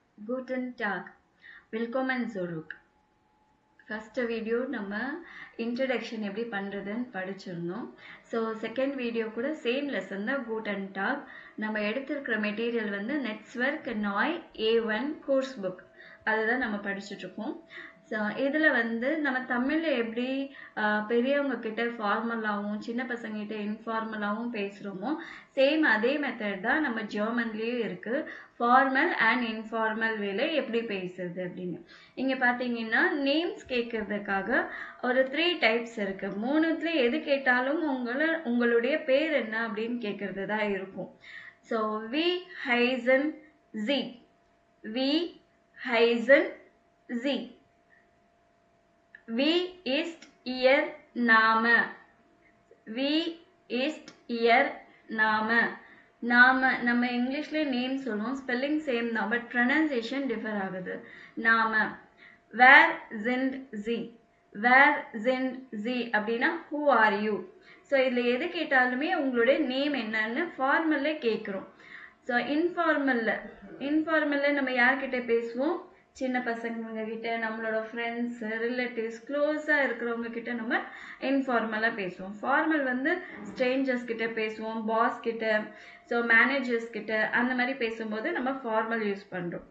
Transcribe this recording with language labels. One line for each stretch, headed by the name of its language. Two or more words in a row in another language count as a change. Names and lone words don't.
German: Guten Tag. Willkommen zurück.
English: First video
Tamil: நம்ம introduction எப்படி பண்றதுன்னு படிச்சிருந்தோம்.
English: So second video கூட same lesson தான்
German: Guten Tag.
Tamil: நம்ம எடுத்திருக்கிற மெட்டீரியல் வந்து Netzwerk Neu A1
English: course book.
Tamil: அதுதான் நம்ம படிச்சிட்டு இருக்கோம். இதுல வந்து நம்ம தமிழ்ல எப்படி பெரியவங்க கிட்ட ஃபார்மலாவும் சின்ன பசங்க கிட்ட இன்ஃபார்மலாவும் பேசுறோமோ சேம் அதே மெத்தட் தான் நம்ம ஜெர்மன்லயும் இருக்கு.
English: formal and informal
Tamil: வேல எப்படி பேசுறது அப்படின்னு இங்க பாத்தீங்கன்னா நேம்ஸ் கேட்கறதுக்காக ஒரு 3 டைப்ஸ் இருக்கு. மூணுத்துல எது கேட்டாலும் உங்களுடைய பேர் என்ன அப்படின்னு கேட்கறது தான் இருக்கும்.
German: so wie heißen Sie, wie heißen Sie. Wie ist Ihr Name? Wie ist Ihr Name?
Tamil: Name நம்ம இங்கிலீஷ்ல நேம் சொல்லுவோம்,
English: spelling same
Tamil: தான்,
English: but pronunciation differ
Tamil: ஆகுது.
German: Name. Wer sind Sie? Wer sind Sie அப்படின்னா
English: who are you?
Tamil: ஸோ இதில் எது கேட்டாலுமே உங்களுடைய நேம் என்னன்னு ஃபார்மல்ல கேட்குறோம். ஸோ இன்ஃபார்மல்ல நம்ம யார்கிட்ட பேசுவோம்? சின்ன பசங்க கிட்ட, நம்மளோட
English: friends, relatives,
Tamil: க்ளோஸா இருக்கிறவங்க கிட்ட நம்ம இன்ஃபார்மலா பேசுவோம். ஃபார்மல் வந்து ஸ்ட்ரேஞ்சர்ஸ் கிட்ட பேசுவோம், பாஸ் கிட்ட,
English: so managers
Tamil: கிட்ட, அந்த மாதிரி பேசும்போது நம்ம
English: formal use
Tamil: பண்றோம்.